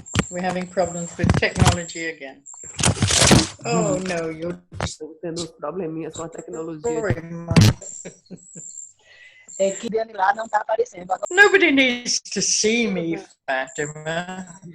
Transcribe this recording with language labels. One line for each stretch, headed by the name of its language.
English: We're having problems with technology again. Oh no, you're
Portuguese: Estou tendo probleminhas com a tecnologia. É que dele lá não está aparecendo.
English: Nobody needs to see me, Fatima.